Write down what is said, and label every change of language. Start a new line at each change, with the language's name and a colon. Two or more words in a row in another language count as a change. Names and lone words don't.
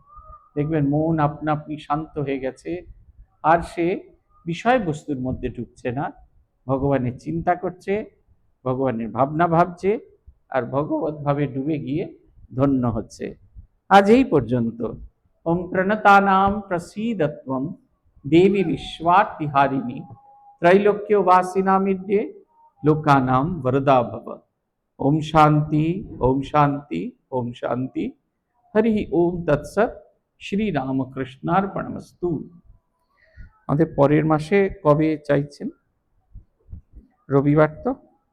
Bangla: দেখবেন মন আপনা আপনি শান্ত হয়ে গেছে, আর সে বিষয়বস্তুর মধ্যে ঢুকছে না, ভগবানের চিন্তা করছে, ভগবানের ভাবনা ভাবছে, আর ভগবত ভাবে ডুবে গিয়ে ধন্য হচ্ছে। আজ এই পর্যন্ত।
Sanskrit: ওম প্রণতানাম প্রসীদত্বম দেবী বিশ্বাতিহারিণী त्रैलोक्य वासिनामिद्ये लोकानां वरदा भव। ओम शांति, ओम शांति, ओम शांति। हरि ओम तत्सत। श्री रामकृष्णार्पणमस्तु।
Bangla: আমাদের পরের মাসে কবে চাইছেন? রবিবার তো?